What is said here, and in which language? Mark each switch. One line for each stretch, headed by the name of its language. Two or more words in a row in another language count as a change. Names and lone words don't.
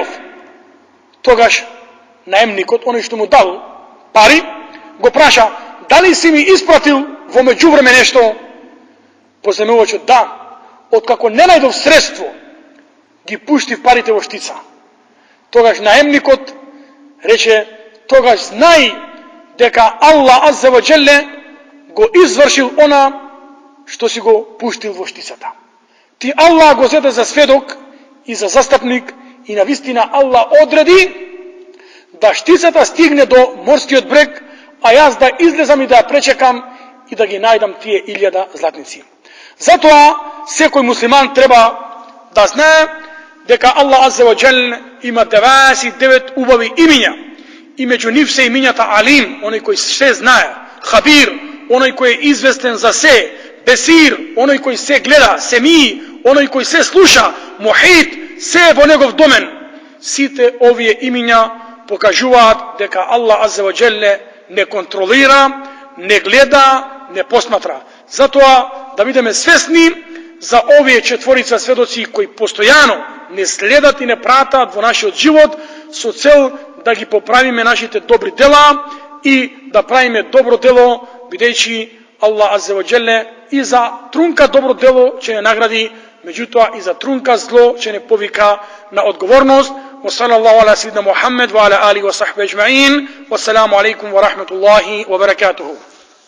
Macedonian: Тогаш наемникот, оној што му дал пари, го праша: дали си ми испратил во меѓувреме нешто? Позајмувачот: да. Откако не најдов средство, ги пуштив парите во штица. Тогаш наемникот рече: тогаш знај дека
Arabic: الله عز وجل
Macedonian: го извршил она што си го пуштил во штицата. Ти Аллах го зеде за сведок и за застапник и навистина Аллах одреди да штицата стигне до морскиот брег, а јас да излезам и да ја пречекам и да ги најдам тие 1000 златници. Затоа секој муслиман треба да знае дека
Arabic: الله عز وجل
Macedonian: има 99 убави имиња и меѓу нив се имињата Алим, оној кој се знае, Хабир, оној кој е известен за се, Бесир, оној кој се гледа, Семи, оној кој се слуша, Мухит, се во негов домен. Сите овие имиња покажуваат дека
Arabic: الله عز وجل
Macedonian: не контролира, не гледа, не посматра. Затоа да бидеме свесни за овие четворица сведоци кои постојано не следат и не пратат во нашиот живот со цел да ги поправиме нашите добри дела и да правиме добро дело, бидејќи
Arabic: الله عز وجل
Macedonian: и за трунка добро дело ќе не награди, меѓутоа и за трунка зло ќе не повика на одговорност.
Arabic: وصلى الله على سيدنا محمد وعلى آله وصحبه أجمعين والسلام عليكم ورحمة الله وبركاته.